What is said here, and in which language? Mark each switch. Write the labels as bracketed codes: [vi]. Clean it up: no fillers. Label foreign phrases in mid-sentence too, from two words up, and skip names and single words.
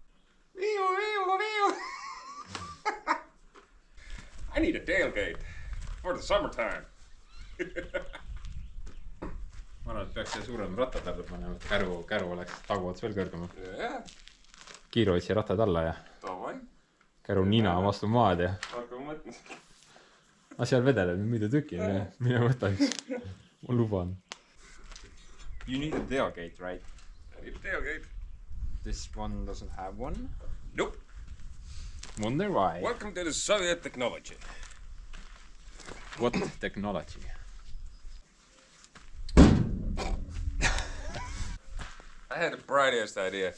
[en] I need a tailgate for the summertime. [et] Ma arvan, et peaks siia suurem rattad alla panema, et käru oleks taguots veel kõrgema. [en] Yeah. [et] Kiiruotsi rattad alla ja Davai. käru nina vastu maad ja Aga ma mõtlen. seal vedeleb mitu tükki, mine võta üks. Ma luban. [en] You need a tailgate, right? I need a tailgate. This one doesn't have one. Nope. Wonder why. Welcome to the Soviet technology. What technology? I had the brightest idea.